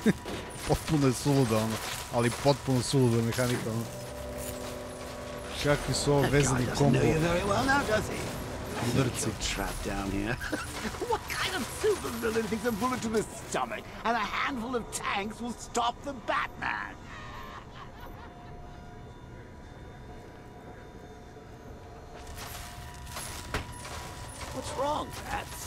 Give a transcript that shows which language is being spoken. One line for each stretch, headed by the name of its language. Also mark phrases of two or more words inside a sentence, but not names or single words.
Serbian: Potpuno je suluda ono, ali potpuno suluda mehanika ono. Kakvi su ovo vezani kombo? Udarci.
English: Trapped down here. What kind of supervillain thinks a bullet to the stomach and a handful of tanks will stop the Batman? What's wrong, Bats?